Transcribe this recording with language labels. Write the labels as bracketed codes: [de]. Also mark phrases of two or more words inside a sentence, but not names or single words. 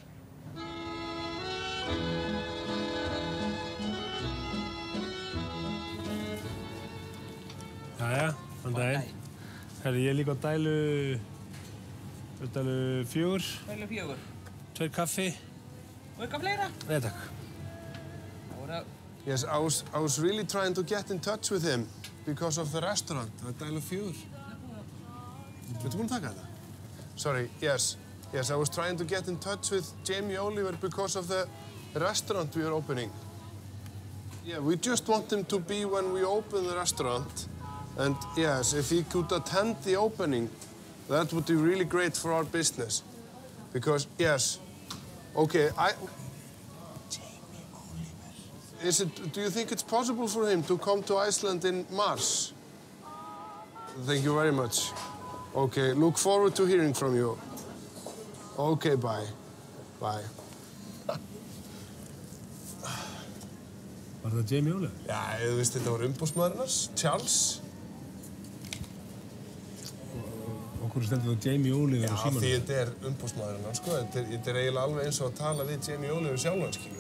[is] Jæja, þann daginn. Herri, ég líka á dælu... Dælu 4. Dælu 4. 2 kaffi. Og eitthvað fleira? Nei, takk. [en] Yes, I was really trying to get in touch with him because of the restaurant. [is] Dælu 4. Ertu búinn að taka þetta? [en] Sorry, yes. Yes, I was trying to get in touch with Jamie Oliver because of the restaurant we are opening. Yeah, we just want him to be when we open the restaurant. And yes, if he could attend the opening, that would be really great for our business. Because, yes, okay, Jamie Oliver. Do you think it's possible for him to come to Iceland in March? Thank you very much. Okay, look forward to hearing from you. Okay, bye. Bye. [is] Var það Jamie Oliver? Já, þú veist, þetta var umboðsmaðurinn hans, Charles. Okkur stendur það Jamie Oliver á símanum? Já, því þetta umboðsmaðurinn hans, sko. Þetta eiginlega alveg eins og að tala við Jamie Oliver sjálfan, skilur.